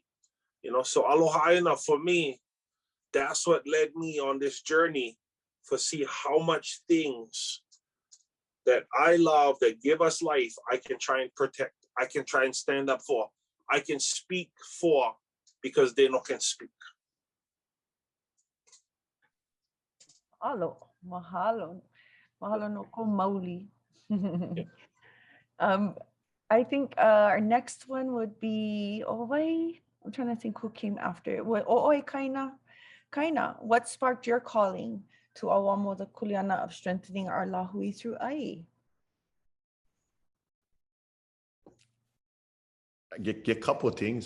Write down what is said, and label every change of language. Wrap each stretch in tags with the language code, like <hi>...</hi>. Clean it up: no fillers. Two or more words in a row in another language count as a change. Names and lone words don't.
<en>You know, so</en> <haw>aloha aina</haw> <en>for me, that's what led me on this journey to see how much things that I love that give us life, I can try and protect. I can try and stand up for. I can speak for because they no can speak.</en> <haw>Mahalo, mahalo no ko mauli.</haw> <en>I think our next one would be Oi. I'm trying to think who came after. Oi Kaina. What sparked your calling to Awamo, the kuleana of strengthening our lahui through ai? Get a couple of things.</en>